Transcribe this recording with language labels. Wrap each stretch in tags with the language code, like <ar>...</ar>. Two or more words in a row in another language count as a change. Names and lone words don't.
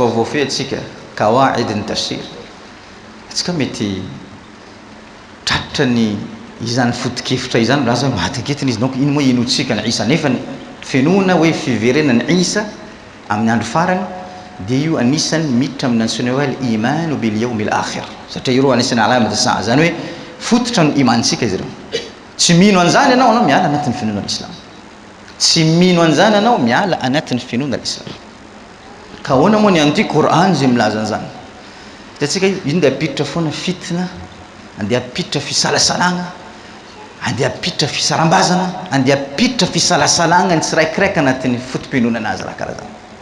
<mg>mavoafehy atsika kawaid ny tafsir, atsika mety tratra ny izany foto-kevitra izany milaza maty anketiny izy, donc ino moa inotsika ny Isa, nefa ny fenona hoe fiverenany Isa amin'ny andro farany dia io anisany miditra amin'ny antsoina hoe</mg> <ar>الإيمان باليوم الآخر,</ar> <mg>satria io anisany</mg> <ar>علامات الساعة,</ar> <mg>zany hoe fototra ny imansika izy ireo. Tsy mino an'izany anao miala anatin'ny finoana l'Islam, tsy mino an'izany anao miala anatin'ny finoana l'Islam. Ka ahoana moa ny an'ity Qur'an zay milaza an'izany? Hitantsika ino dia apiditra foana fitna, andeha apiditra fisalasalagna, andeha apiditra fisarambazana, andeha apiditra fisalasalagna ny tsiraikiraiky anatin'ny fotom-pinoana anazy raha karaha zany.</mg>